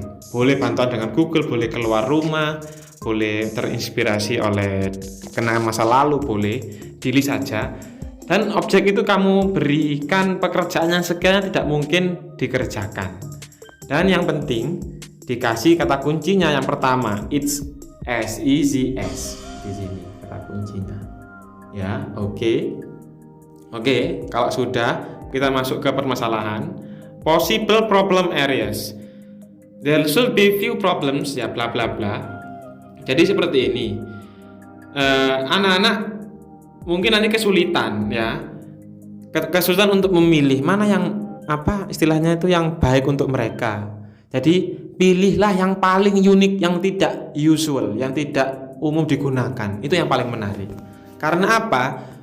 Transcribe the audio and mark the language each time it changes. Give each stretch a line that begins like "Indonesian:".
Indonesian: Boleh bantuan dengan Google, boleh keluar rumah, boleh terinspirasi oleh kenangan masa lalu, boleh di list saja. Dan objek itu kamu berikan pekerjaan yang sekiranya tidak mungkin dikerjakan. Dan yang penting dikasih kata kuncinya. Yang pertama,
English: it's as easy as.
Indonesian: Di sini kata kuncinya. Ya, oke. Kalau sudah, kita masuk ke permasalahan.
English: Possible problem areas. There should be few problems ya, bla bla bla.
Indonesian: Jadi seperti ini. Anak-anak mungkin nanti kesulitan ya, kesulitan untuk memilih mana yang istilahnya itu yang baik untuk mereka. Jadi pilihlah yang paling unik, yang tidak usual, yang tidak umum digunakan. Itu yang paling menarik. Karena apa?